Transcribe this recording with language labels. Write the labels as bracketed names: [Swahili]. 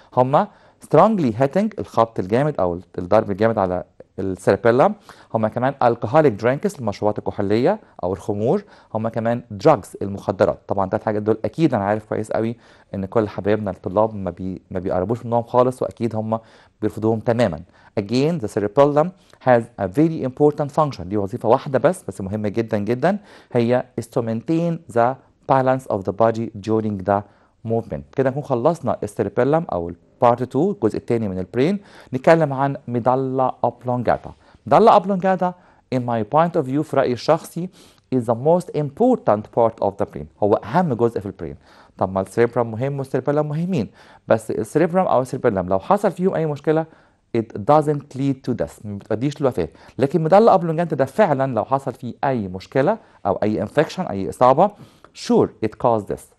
[Arabic] هما [English] strongly hitting، [Arabic] الخبط الجامد او الضرب الجامد على السيربيلم. هما كمان [English] alcoholic drinks، [Arabic] المشروبات الكحوليه او الخمور. هما كمان drugs، المخدرات. طبعا 3 حاجات دول اكيد انا عارف كويس قوي ان كل حبايبنا الطلاب ما بيقربوش منهم خالص، واكيد هما بيرفضوهم تماما. [English] Again the cerebellum has a very important function، [Arabic] دي وظيفه واحده بس مهمه جدا جدا، [English] هي is to maintain the balance of the body during the movement. [Arabic] كده نكون خلصنا السيربيلم او بارت 2، الجزء الثاني من البرين. نتكلم عن ميدالا اوبلونجاتا. [English] medulla oblongata in my point of view، [Arabic] في رأيي الشخصي، [English] is the most important part of the brain، [Arabic] هو أهم جزء في البرين. طب ما السيربرم مهم والسيربيلم مهمين، بس السيربرم أو السيربيلم لو حصل فيهم أي مشكلة [English] it doesn't lead to death، [Arabic] ما بتؤديش للوفاة. لكن ميدالا اوبلونجاتا ده فعلا لو حصل فيه أي مشكلة أو أي انفكشن، أي إصابة، [English] sure it caused this.